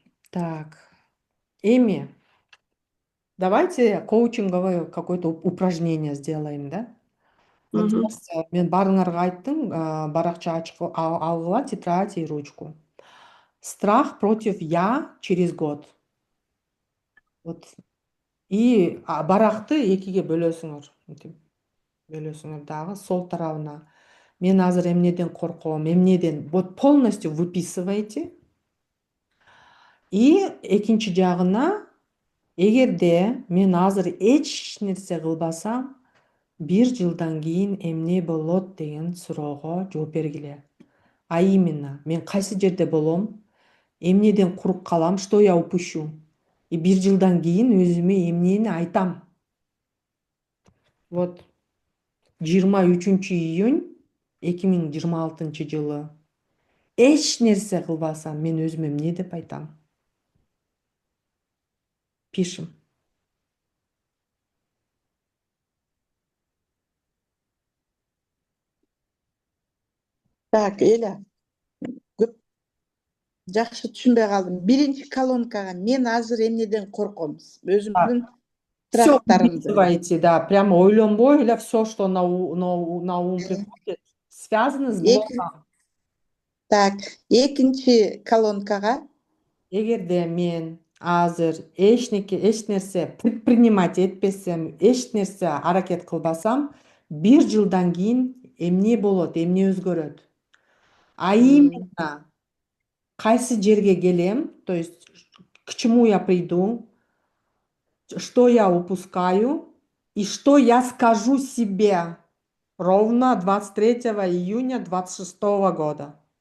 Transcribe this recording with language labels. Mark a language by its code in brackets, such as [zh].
[ru] Так. Эми, давайте коучинговое какое-то упражнение сделаем, да? Вот сейчас [ky] мен баарыңарга айттым, баракча ачып алгыла [ru] тетрадь и ручку. Страх против я через год. Вот. [ky] И баракты экиге бөлөсүңөр. Мынтип бөлөсүңөр дагы сол тарабына. Мен азыр эмнеден корком, эмнеден. [ru] Вот полностью выписывайте. [ky] И экинчи жагына, эгерде мен азыр эч нерсе кылбасам, 1 жылдан кийин эмне болот деген суроого жооп бергиле. А именно, мен кайсы жерде болом, эмнеден куруп калам, [ru] что я упущу. [ky] И 1 жылдан кийин өзүмө эмнени айтам. Вот 23-июнь 2026-жылы эч нерсе кылбасам, мен өзүмө эмне деп айтам? [ru] Пишем. [ky] Так, Эля, көп жакшы түшүнбөй калдым. Биринчи колонкага мен азыр эмнеден корком? Өзүмдүн [ru] Все [ky] страхтарымды. [ru] выписывайте, да, прямо [ky] ойлонбой эле [ru] все, что на ум приходит, связано с блогом. [ky] Так, экинчи колонкага Эгерде мен азыр эч нерсе предпринимать этпесем, эч нерсе аракет кылбасам, 1 жылдан кийин эмне болот, эмне өзгөрөт? [ru] А именно, [ky] кайсы жерге келем, [ru] то есть к чему я приду, что я упускаю и что я скажу себе ровно 23 июня 26 года.